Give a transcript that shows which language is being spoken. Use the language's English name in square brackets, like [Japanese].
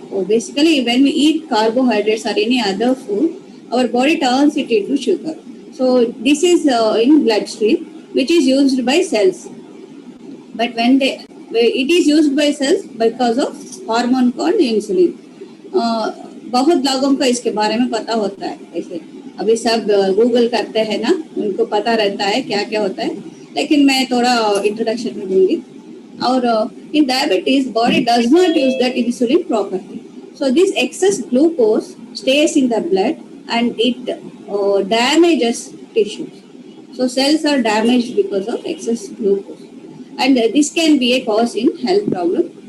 [English] Basically, when we eat carbohydrates or any other food, our body turns it into sugar. So this is in bloodstream, which is used by cells. But when it is used by cells because of hormone called insulin. [Hindi] बहुत लोगों को इसके बारे में पता होता है। ऐसे अभी सब गूगल करते हैं ना, उनको पता रहता है क्या क्या होता है, लेकिन मैं थोड़ा इंट्रोडक्शन में दूंगी। [English] और in diabetes, body does not use that insulin properly. So this excess glucose stays in the blood and it damages tissues. So cells are damaged because of excess glucose, and this can be a cause in health problem.